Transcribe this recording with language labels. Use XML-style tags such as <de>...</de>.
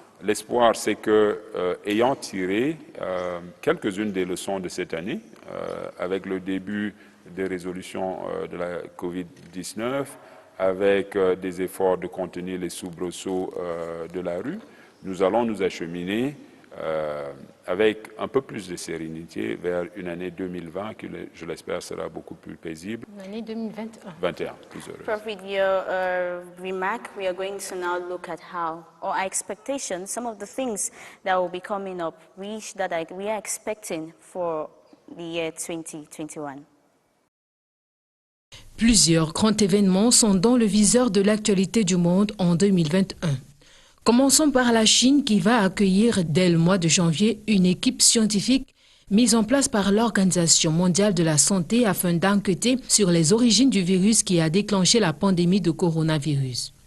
<fr>L'espoir, c'est que, ayant tiré quelques-unes des leçons de cette année, avec le début des résolutions de la Covid-19, avec des efforts de contenir les soubresauts de la rue, nous allons nous acheminer avec un peu plus de sérénité vers une année 2020 qui, je l'espère, sera beaucoup plus paisible. Une année 2021. 21, plus heureuse.</fr> <en>Prof, with your remark, we are going to now look at how, or our expectations, some of the things that will be coming up, we are expecting for the year 2021.</en> <fr>Plusieurs grands événements sont dans le viseur de l'actualité du monde en 2021. Commençons par la Chine qui va accueillir dès le mois de janvier une équipe scientifique mise en place par l'Organisation mondiale de la santé afin d'enquêter sur les origines du virus qui a déclenché la pandémie de coronavirus.</fr>